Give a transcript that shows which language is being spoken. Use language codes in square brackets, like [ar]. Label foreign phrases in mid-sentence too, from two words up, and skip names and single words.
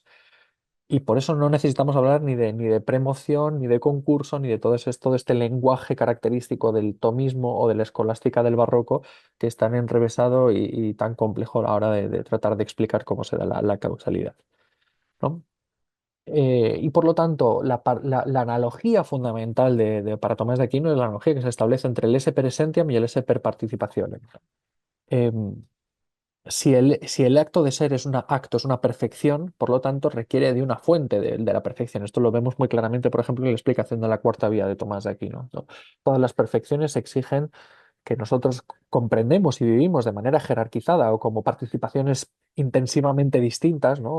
[es] Y por eso no necesitamos hablar ni de premoción, ni de concurso, ni de todo este lenguaje característico del tomismo o de la escolástica del barroco, que es tan enrevesado y tan complejo a la hora de tratar de explicar cómo se da la causalidad, ¿no? Y por lo tanto, la analogía fundamental para Tomás de Aquino es la analogía que se establece entre el [la] esse per essentiam [es] y el [la] esse per participationem. [es] Em, si el acto de ser es una perfección, por lo tanto requiere de una fuente de la perfección. Esto lo vemos muy claramente, por ejemplo, en la explicación de la cuarta vía de Tomás de Aquino, ¿no? Todas las perfecciones exigen que nosotros comprendemos y vivimos de manera jerarquizada o como participaciones intensivamente distintas, ¿no?